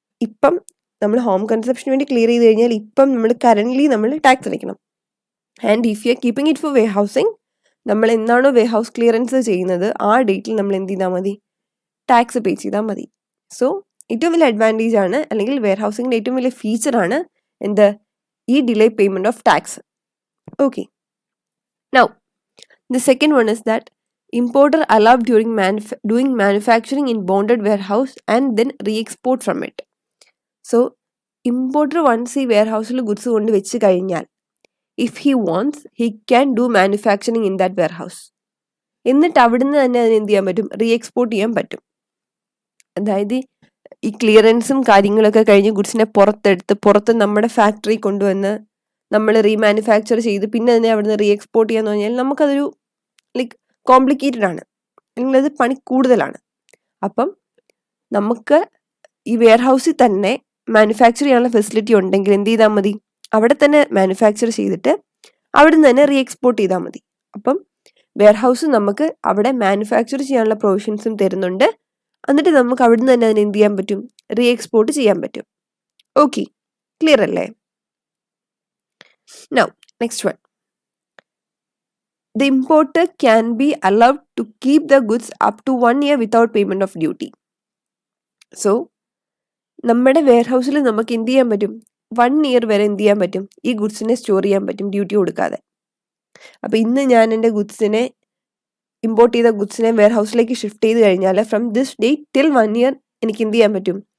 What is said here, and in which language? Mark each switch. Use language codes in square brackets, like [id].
[ml] ഇപ്പം നമ്മൾ ഹോം കൺസപ്ഷന് വേണ്ടി ക്ലിയർ ചെയ്ത് കഴിഞ്ഞാൽ ഇപ്പം നമ്മൾ കറന്റ്ലി നമ്മൾ ടാക്സ് അടയ്ക്കണം. [en] and if you are keeping it for warehousing, [ml] നമ്മൾ എന്നാണോ വെയർ ഹൗസ് ക്ലിയറൻസ് ചെയ്യുന്നത് ആ ഡേറ്റിൽ നമ്മൾ എന്ത് ചെയ്താൽ മതി? ടാക്സ് പേ ചെയ്താൽ മതി. സോ ഏറ്റവും വലിയ അഡ്വാൻറ്റേജ് ആണ്, അല്ലെങ്കിൽ വെയർ ഹൗസിംഗിൻ്റെ ഏറ്റവും വലിയ ഫീച്ചറാണ് എന്ത്? ഈ delay payment of tax. [en] Okay, now the second one is that importer allowed doing manufacturing in bonded warehouse and then re-export from it. So importer once [ml] ഈ വെയർഹൗസിൽ ഗുഡ്സ് കൊണ്ട് വെച്ച് കഴിഞ്ഞാൽ [en] if he wants he can do manufacturing in that warehouse. [ml] എന്നിട്ട് അവിടുന്ന് തന്നെ അതിന് എന്ത് ചെയ്യാൻ പറ്റും? റീഎക്സ്പോർട്ട് ചെയ്യാൻ പറ്റും. അതായത് ഈ ക്ലിയറൻസും കാര്യങ്ങളൊക്കെ കഴിഞ്ഞ് ഗുഡ്സിനെ പുറത്ത് നമ്മുടെ ഫാക്ടറി കൊണ്ടുവന്ന് നമ്മൾ റീമാനുഫാക്ചർ ചെയ്ത് പിന്നെ അതിനെ അവിടുന്ന് റീഎക്സ്പോർട്ട് ചെയ്യാന്ന് പറഞ്ഞാൽ നമുക്കതൊരു ലൈക്ക് കോംപ്ലിക്കേറ്റഡ് ആണ്, അല്ലെങ്കിൽ അത് പണി കൂടുതലാണ്. അപ്പം നമുക്ക് ഈ വെയർ ഹൗസിൽ തന്നെ മാനുഫാക്ചർ ചെയ്യാനുള്ള ഫെസിലിറ്റി ഉണ്ടെങ്കിൽ എന്ത് ചെയ്താൽ മതി? അവിടെ തന്നെ മാനുഫാക്ചർ ചെയ്തിട്ട് അവിടെ നിന്ന് തന്നെ റീഎക്സ്പോർട്ട് ചെയ്താൽ മതി. അപ്പം വെയർ ഹൗസ് നമുക്ക് അവിടെ മാനുഫാക്ചർ ചെയ്യാനുള്ള പ്രൊവിഷൻസും തരുന്നുണ്ട്. എന്നിട്ട് നമുക്ക് അവിടെ നിന്ന് തന്നെ അതിന് എന്ത് ചെയ്യാൻ പറ്റും? റീഎക്സ്പോർട്ട് ചെയ്യാൻ പറ്റും. ഓക്കെ, ക്ലിയർ അല്ലേ? [en] Now next one, the importer can be allowed to keep the goods up to 1 year without payment of duty. [ml] So നമ്മുടെ വെയർ ഹൗസിൽ നമുക്ക് എന്ത് ചെയ്യാൻ പറ്റും? 1 year വരെ എന്ത് ചെയ്യാൻ പറ്റും? ഈ ഗുഡ്സിനെ സ്റ്റോർ ചെയ്യാൻ പറ്റും ഡ്യൂട്ടി കൊടുക്കാതെ. അപ്പം ഇന്ന് ഞാൻ എൻ്റെ ഗുഡ്സിനെ ഇമ്പോർട്ട് ചെയ്ത ഗുഡ്സിനെ വെയർ ഹൗസിലേക്ക് ഷിഫ്റ്റ് ചെയ്ത് കഴിഞ്ഞാൽ [en] from this date till 1 year [ml] എനിക്ക് എന്ത് ചെയ്യാൻ പറ്റും?